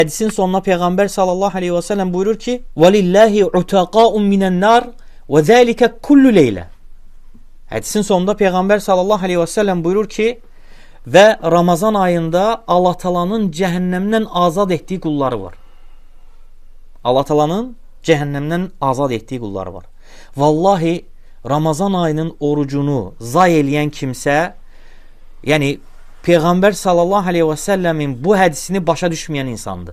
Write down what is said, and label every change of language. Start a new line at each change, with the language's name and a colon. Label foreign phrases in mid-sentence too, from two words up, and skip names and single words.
Turkish: Hadisin sonuna Peygamber
Arabic: صلى الله عليه وسلم
Turkish: buyurur ki
Arabic: وَلِلَّهِ عُتَقَاءٌ مِنَ النَّارِ وَذَٰلِكَ كُلُّ لَيْلَ.
Turkish: Hadisin sonunda Peygamber
Arabic: صلى الله عليه وسلم
Turkish: buyurur ki ve Ramazan ayında Allah Taala'nın cehennemden azad ettiği kulları var. Allah Taala'nın cehennemden azad ettiği kulları var. Vallahi Ramazan ayının orucunu zayi eleyen kimse, yani Peygamber
Arabic: صلى الله عليه وسلم
Turkish: bu hadisini başa düşmeyen insandı.